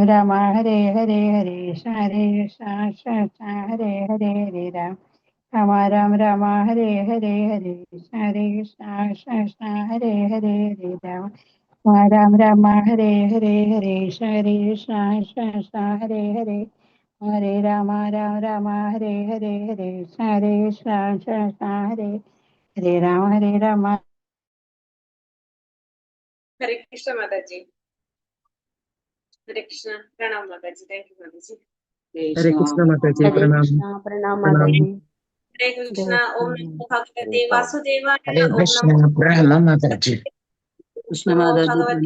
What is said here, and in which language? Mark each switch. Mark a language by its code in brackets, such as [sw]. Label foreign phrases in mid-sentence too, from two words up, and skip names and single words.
[sa] രാമ ഹരേ ഹരേ ഹരേ കൃഷ്ണ കൃഷ്ണ കൃഷ്ണ ഹരേ ഹരേ ഹരേ രാമ രാമ രാമ രാമ ഹരേ ഹരേ ഹരേ കൃഷ്ണ കൃഷ്ണ കൃഷ്ണ ഹരേ ഹരേ ഹരേ രാമ രാമ രാമ ഹരേ ഹരേ ഹരേ കൃഷ്ണ കൃഷ്ണ കൃഷ്ണ ഹരേ ഹരേ ഹരേ രാമ രാമ രാമ ഹരേ ഹരേ ഹരേ കൃഷ്ണ കൃഷ്ണ കൃഷ്ണ ഹരേ ഹരേ രാമ ഹരേ രാമ. ഹരേ കൃഷ്ണ മാതാജി. ഹരേ കൃഷ്ണ. [hi] प्रणाम माताजी. [en] thank you [hi] മാതാജി. [sa] ഹരേ കൃഷ്ണ മാതാജി. പ്രണാം. ഹരേ കൃഷ്ണ. ഓം നമോ ഭഗവതേ വാസുദേവായ. ഹരേ ഓം കൃഷ്ണ. നമോ [hi] प्रणाम माताजी. [sa] ഭഗവതി.